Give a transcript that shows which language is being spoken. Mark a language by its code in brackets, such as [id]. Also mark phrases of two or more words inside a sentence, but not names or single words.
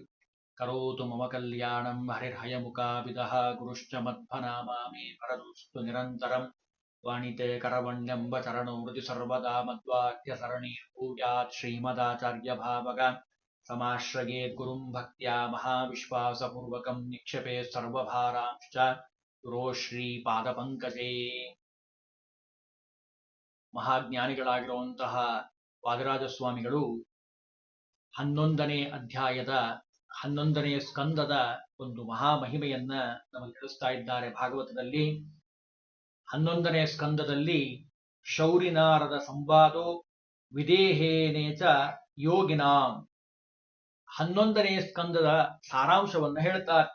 [sa] करोतु मम कल्याणं हरिर्हयमुखाभिदः गुरुश्च मध्वनामा मे परदुस्तु निरन्तरं वाणिते करवण्यम्ब चरणो हृदि सर्वदा मद्वाक्यसरणीर्भूयात् श्रीमदाचार्यभावग समाश्रयेत् गुरुं भक्त्या महाविश्वासपूर्वकं निक्षेपेत् सर्वभारांश्च गुरो ಶ್ರೀಪಾದಪಂಕಜೇ. [kn] ಮಹಾಜ್ಞಾನಿಗಳಾಗಿರುವಂತಹ ವಾದಿರಾಜ ಸ್ವಾಮಿಗಳು 11ನೇ ಅಧ್ಯಾಯದ 11ನೇ ಸ್ಕಂದದ ಒಂದು ಮಹಾಮಹಿಮೆಯನ್ನ ನಮಗೆ ತಿಳಿಸ್ತಾ ಇದ್ದಾರೆ. ಭಾಗವತದಲ್ಲಿ 11ನೇ ಸ್ಕಂದದಲ್ಲಿ [sa] ಶೌರಿನಾರದ ಸಂವಾದೋ ವಿದೇಹೇನೇಚ ಯೋಗಿನಾಂ [kn] 11ನೇ ಸ್ಕಂದದ ಸಾರಾಂಶವನ್ನು ಹೇಳ್ತಾರೆ.